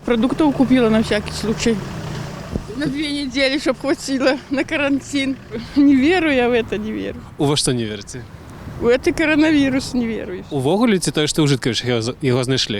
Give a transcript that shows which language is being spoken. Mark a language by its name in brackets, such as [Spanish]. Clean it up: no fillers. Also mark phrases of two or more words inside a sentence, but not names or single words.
[Russian] Продуктов купила на всякий случай. На 2 недели, чтобы хватило на карантин. Не верю я в это, не верю. [Belarusian] У во што не верыце? [Russian] В это коронавирус не верю. [Belarusian] Увогуле ці тое, што ў Жыткавічах яго знайшлі?